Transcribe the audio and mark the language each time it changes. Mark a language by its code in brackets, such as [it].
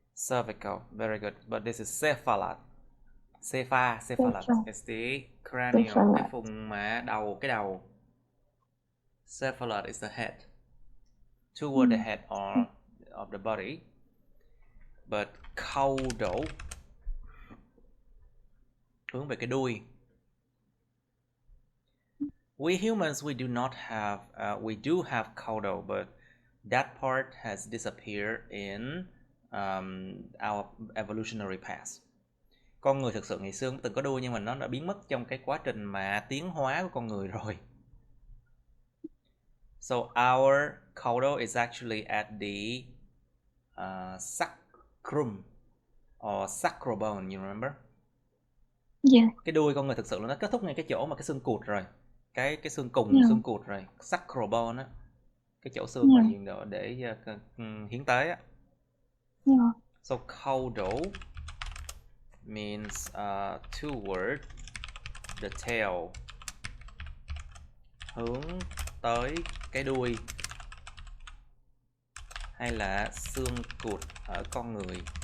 [en] Cervical, very good. But this is cephalad. Cephalad. It's the cranial, [vi] cái vùng mà đầu, cái đầu. [en] Cephalad is the head. Toward the head or of the body. [vi] But caudal, hướng về cái đuôi. [en] We humans, we do not have, we do have caudal, but that part has disappeared in our evolutionary past. [vi] Con người thực sự ngày xưa cũng từng có đuôi, nhưng mà nó đã biến mất trong cái quá trình mà tiến hóa của con người rồi. [en] So our caudal is actually at the sacrum or sacral bone, you remember? Yeah. [vi] Cái đuôi con người thực sự là nó kết thúc ngay cái chỗ mà cái xương cụt rồi, cái xương cùng [en] Yeah. [vi] xương cụt rồi, sacral bone á, cái chỗ xương mà [en] Yeah. [vi] dùng để hiến tế á. [en] Yeah. So caudal means toward the tail, [vi] hướng tới cái đuôi hay là xương cụt ở con người.